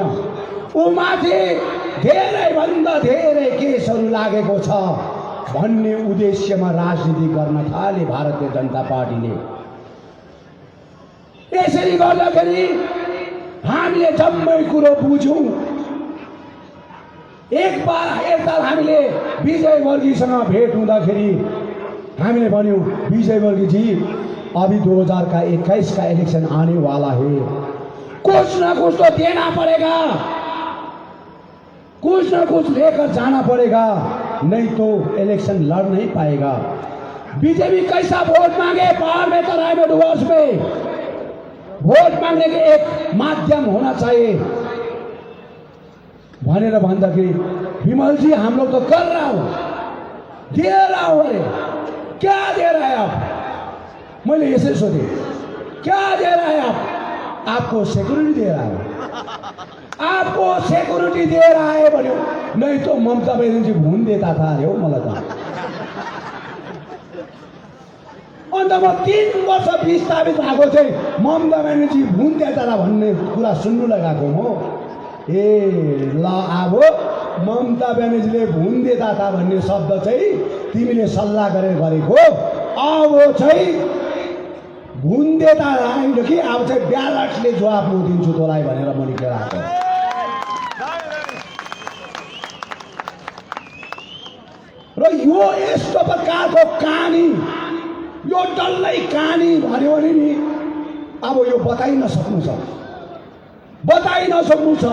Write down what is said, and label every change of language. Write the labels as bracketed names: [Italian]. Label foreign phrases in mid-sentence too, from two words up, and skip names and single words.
[Nepali] उमाथि धेरै भन्दा धेरै केसहरू लागेको छ भन्ने उद्देश्यमा राजनीति गर्न थाले भारतीय जनता पार्टीले। यसरी गर्दाखेरि हामीले जम्मै कुरो बुझ्यौं। एकताल हामीले विजय वर्गीसँग भेट हुँदाखेरि हामीले भन्यौं, [Hindi] विजय वर्गी जी अभी 2021 का इलेक्शन आने वाला है, कुछ न कुछ तो देना पड़ेगा, कुछ न कुछ लेकर जाना पड़ेगा, नहीं तो इलेक्शन लड़ नहीं पाएगा। बीजेपी कैसा वोट मांगे पहाड़ में, तराई में, डुवर्स में, वोट मांगने के एक माध्यम होना चाहिए [Nepali] भनेर भन्दाखेरि [Hindi] विमल जी हम लोग तो कर रहा हूं, दे रहा हूं। अरे क्या दे रहा है आप? मैंने ऐसे सोचे क्या दे रहा है आप? आपको सिक्योरिटी दे रहा है, आपको सिक्योरिटी दे रहा है भन्यो। नहीं तो ममता बनर्जी भुन देता था अरे [Nepali] हो मलाई त। अन्त म 3 वर्ष विस्थापित भएको चाहिँ ममता बनर्जी [Hindi] भुन देता था [Nepali] भन्ने कुरा सुन्नु लगाएको हो। ए ल अब ममता बनर्जीले [Hindi] भुन देता था [Nepali] भन्ने शब्द चाहिँ तिमीले सल्लाह गरेर गरेको, अब चाहिँ [Hindi] भुन देता [Nepali] होइन कि अब चाहिँ ब्यालटले जवाब म दिन्छु तँलाई भनेर म निक्लेर आएको। र यो यस्तो प्रकारको कहानी, यो डल्लै कहानी भन्यो भने नि अब यो बताइ नसक्नु छ, बताइ नसक्नु छ।